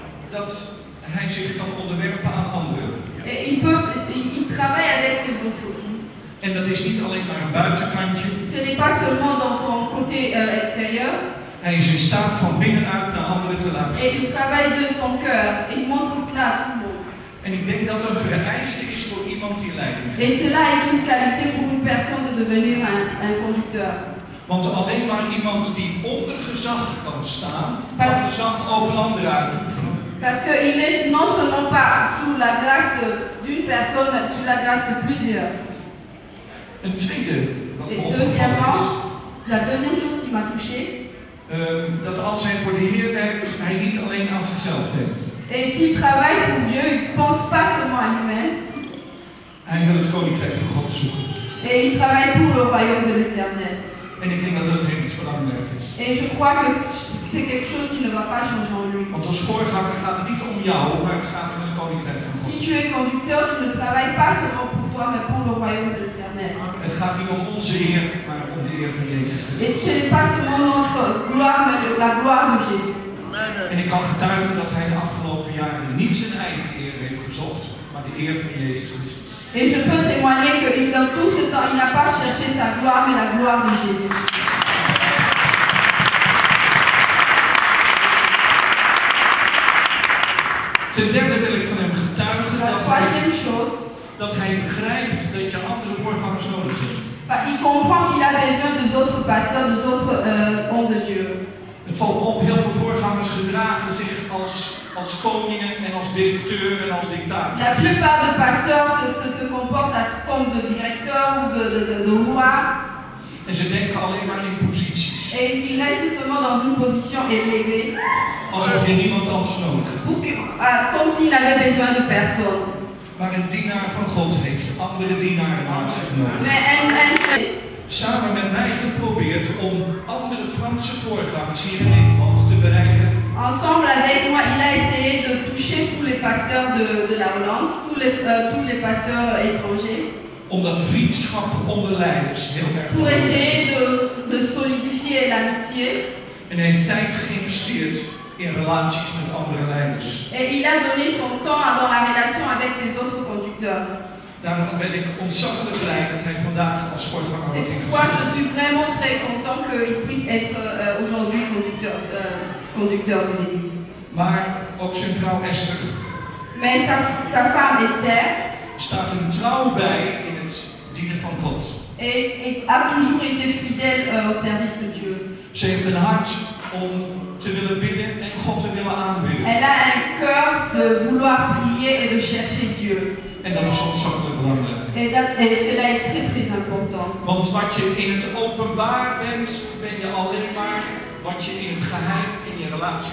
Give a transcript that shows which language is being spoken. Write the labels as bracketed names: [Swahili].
[Dutch] dat hij zich kan onderwerpen aan anderen. [French] et il travaille avec les autres aussi. [Dutch] En dat is niet alleen maar een buitenkantje. [French] Ce n'est pas seulement dans son côté extérieur, [Dutch] Hij is in staat van binnenuit naar anderen te luisteren. [French] et il travaille de son cœur. Il montre cela à tout le monde. [Dutch] En ik denk dat dat een vereiste is voor iemand die leiding [French] Et [Dutch] geeft. [French] cela est une qualité pour une personne de devenir un conducteur. [Dutch] Want alleen maar iemand die onder gezag kan staan, Maar- kan gezag over anderen uitoefenen. [French] Parce qu'il est non seulement pas sous la grâce d'une personne, mais sous la grâce de plusieurs. [Dutch] Een tweede wat me [French] Et [Dutch] opgevallen [French] deuxièmement, [Dutch] is, [French] la deuxième chose qui m'a touchée, [Dutch] dat als hij voor de Heer werkt, hij niet alleen aan zichzelf denkt. [French] et s'il travaille pour Dieu, il ne pense pas seulement à lui-même, [Dutch] Hij wil het koninkrijk van God zoeken. [French] et il travaille pour le royaume de l'Éternel. [Dutch] En ik denk dat dat heel iets belangrijk is. [French] Et je crois que c'est quelque chose qui ne va pas changer en lui. [Dutch] Want als voorganger gaat het niet om jou, maar het gaat om het koninkrijk van [French] Si [Dutch] God. [French] tu es conducteur, tu ne travailles pas seulement pour toi, mais pour le royaume de l'Éternel. [Dutch] Het gaat niet om onze Heer, maar om de eer van Jezus [French] Et [Dutch] Christus. [French] ce n'est pas seulement notre gloire, mais la gloire de Jésus. [Dutch] En ik kan getuigen dat hij de afgelopen jaren niet zijn eigen eer heeft gezocht, maar de eer van Jezus Christus. [French] Et je peux témoigner que dans tout ce temps, il n'a pas cherché sa gloire, mais la gloire de Jésus. [Dutch] Ten derde wil ik van hem getuigen [French] La troisième chose, [Dutch] dat hij begrijpt dat je andere voorgangers nodig hebt. [French] il comprend qu'il a besoin des autres pasteurs, des autres hommes de Dieu. [Dutch] Het valt me op, heel veel voorgangers gedragen zich als als koningen en als directeur en als dictator. [French] La plupart des pasteurs se comportent à forme de directeur ou de roi. [Dutch] En ze denken alleen maar in posities. [French] Et ils restent seulement dans une position élevée. [Dutch] Alsof je niemand anders nodig hebt. [French] Comme s'ils n'avaient besoin de personne. [Dutch] Maar een dienaar van God heeft andere dienaren naast zich nodig. [French] Mais [Dutch] Samen met mij geprobeerd om andere Franse voorgangers hier in Nederland te bereiken. [French] Ensemble avec moi, il a essayé de toucher tous les pasteurs de la Hollande, tous les pasteurs étrangers. [Dutch] Om dat vriendschap onder leiders heel erg [French] pour essayer de solidifier l'amitié. [Dutch] En hij heeft tijd geïnvesteerd in relaties met andere leiders. [French] Et il a donné son temps dans la relation avec les autres conducteurs. [Dutch] Daarom ben ik ontzettend blij dat hij vandaag als voorganger wordt [French] C'est pourquoi [Dutch] ingezet. [French] je suis vraiment très content qu'il puisse être aujourd'hui conducteur de l'église. [Dutch] Maar ook zijn vrouw Esther [French] Mais sa femme Esther [Dutch] staat hem trouw bij in het dienen van God. [French] et a toujours été fidèle au service de Dieu. [Dutch] Ze heeft een hart om te willen bidden en God te willen aanbidden. [French] Elle a un cœur de vouloir prier et de chercher Dieu. [Dutch] En dat is ontzettend belangrijk. [French] Et cela est très très important. [Dutch] Want wat je in het openbaar bent, ben je alleen maar wat je in het geheim in je relatie